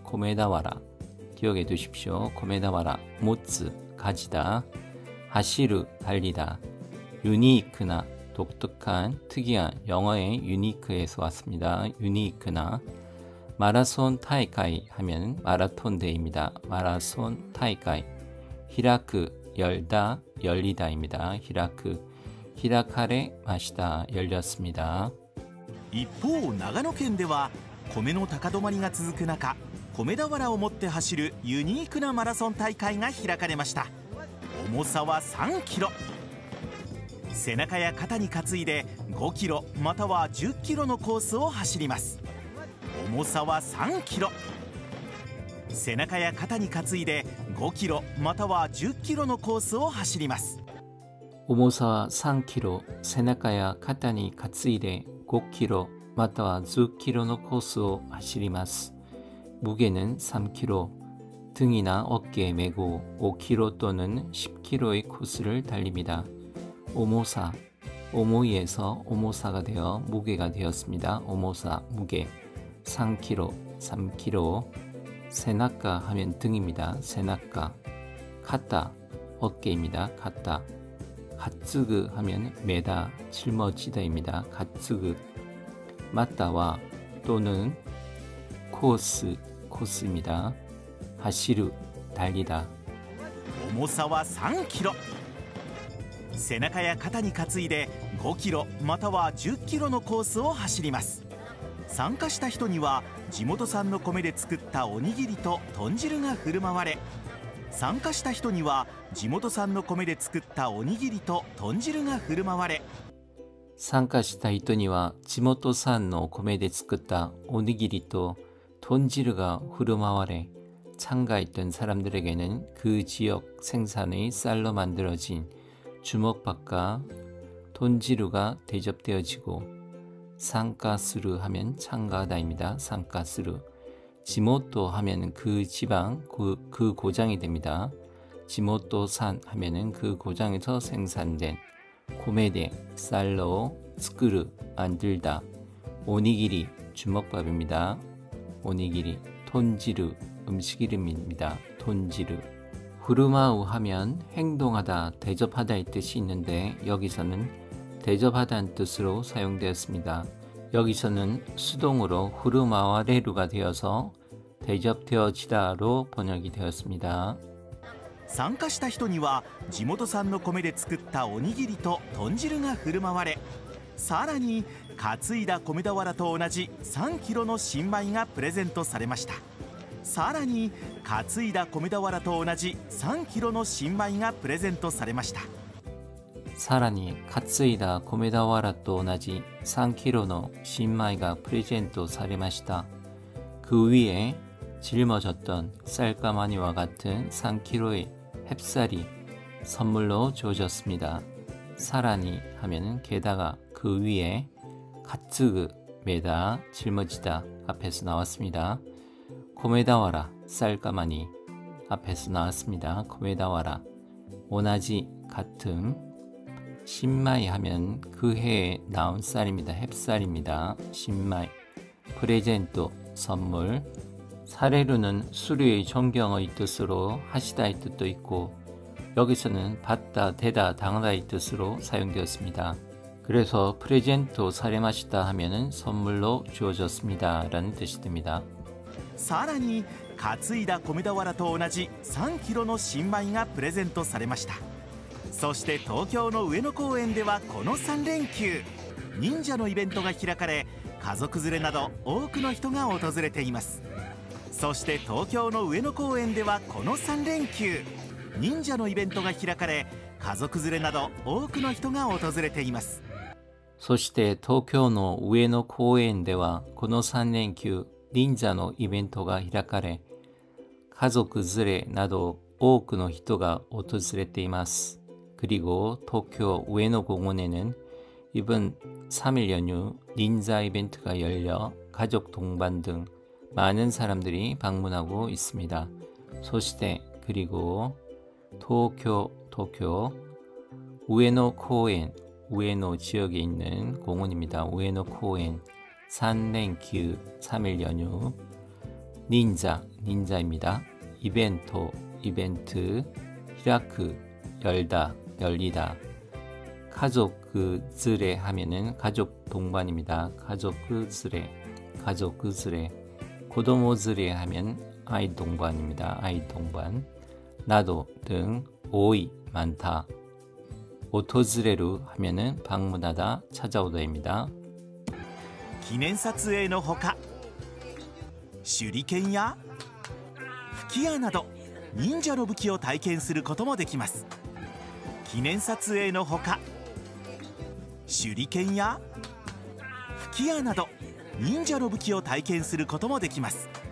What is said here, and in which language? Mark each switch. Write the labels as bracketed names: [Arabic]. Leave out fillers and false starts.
[Korean] 코메다와라 기억해 두십시오. 코메다와라 모츠 가지다 하시르 달리다 유니크나 독특한 특이한 영어의 유니크에서 왔습니다. 유니크나 마라손 타이카이 하면 마라톤 대회입니다. 마라손 타이카이 히라크 열다 열리다입니다. 히라크 히라카레 마시다 열렸습니다. [Japanese] 一方、長野県では米の高止まりが続く中、米俵を持って走るユニークなマラソン大会が開かれました。重さは3キロ。背中や肩に担いで5キロまたは10キロのコースを走ります。重さは3キロ。背中や肩に担いで5キロまたは10キロのコースを走ります。重さは3キロ、背中や肩に担いで5キロまたは10キロのコースを走ります。 [Korean] 무게는 3kg, 등이나 어깨에 메고 5km 또는 10km의 코스를 달립니다. 오모사, 오모이에서 오모사가 되어 무게가 되었습니다. 오모사, 무게 3kg, 3kg. 세나카 하면 등입니다. 세나카. 카타, 어깨입니다. 카타. 가츠그 하면 메다, 짊어지다입니다. 가츠그. 맞다와 또는 코스, 코스입니다. 하시루, 달리다. [Japanese] 重さは3キロ。背中や肩に担いで5キロまたは10キロのコースを走ります。参加した人には地元産の米で作ったおにぎりと豚汁が振る舞われ、参加した人には地元産の米で作ったおにぎりと豚汁が振る舞われ、参加した人には地元産の米で作ったおにぎりと [Korean] 돈지르가 흐름화와래 참가했던 사람들에게는 그 지역 생산의 쌀로 만들어진 주먹밥과 돈지르가 대접되어지고 상가스르 하면 참가하다입니다. 상가스르. 지모토 하면 그 지방, 그 고장이 됩니다. 지모토산 하면 그 고장에서 생산된 고메데, 쌀로, 스크르, 만들다, 오니기리, 주먹밥입니다. 오니기리, 톤지르, 음식 이름입니다. 톤지르. 후르마우 하면 행동하다, 대접하다의 뜻이 있는데 여기서는 대접하다는 뜻으로 사용되었습니다. 여기서는 수동으로 후르마와레루가 되어서 대접되어지다로 번역이 되었습니다. [Japanese] 参加した人には地元産の米で作ったおにぎりと豚汁が振る舞われ、さらに担いだ米俵と同じ3キロの新米がプレゼントされました。さらに担いだ米俵と同じ3キロの新米がプレゼントされました。さらに担いだ米俵と同じ3キロの新米がプレゼントされました。 [Korean] 그 위에 짊어졌던 쌀가마니와 같은 3kg의 햅쌀이 선물로 주어졌습니다. 사라니 하면은 게다가 그 위에 가츠그 메다 짊어지다 앞에서 나왔습니다. 코메다와라 쌀가마니 앞에서 나왔습니다. 코메다와라 오나지 같은 신마이 하면 그 해에 나온 쌀입니다. 햅쌀입니다. 신마이 프레젠토 선물 사레루는 수류의 존경의 뜻으로 하시다의 뜻도 있고 여기서는 받다, 대다, 당하다의 뜻으로 사용되었습니다. 그래서 프레젠토 사레마시다 하면은 선물로 주어졌습니다 라는 뜻이 됩니다. [Japanese] さらに担いだ米俵と同じ3キロの新米がプレゼントされました。そして東京の上野公園ではこの3連休忍者のイベントが開かれ、家族連れなど多くの人が訪れています。そして東京の上野公園ではこの3連休忍者のイベントが開かれ、家族連れなど多くの人が訪れています。そして東京の上野公園ではこの3連休忍者のイベントが開かれ、家族連れなど多くの人が訪れています。 [Korean] 그리고 도쿄 우에노공원에는 이번 3일 연휴 닌자 이벤트가 열려 가족 동반 등 많은 사람들이 방문하고 있습니다. 소시대 그리고 도쿄 우에노 코엔, 우에노 지역에 있는 공원입니다. 우에노 코엔 3連休 3일 연휴 닌자입니다. 이벤트 히라크 열리다 가족連れ 하면은 가족 동반입니다. 가족連れ 고도모連れ 하면 아이 동반입니다. 아이 동반 나도 등 오이 많다. 오토즈레루 하면은 방문하다 찾아오다입니다. [Japanese] 記念撮影のほか手裏剣や吹き矢など忍者の武器を体験することもできます。記念撮影のほか手裏剣や吹き矢など忍者の武器を体験することもできます。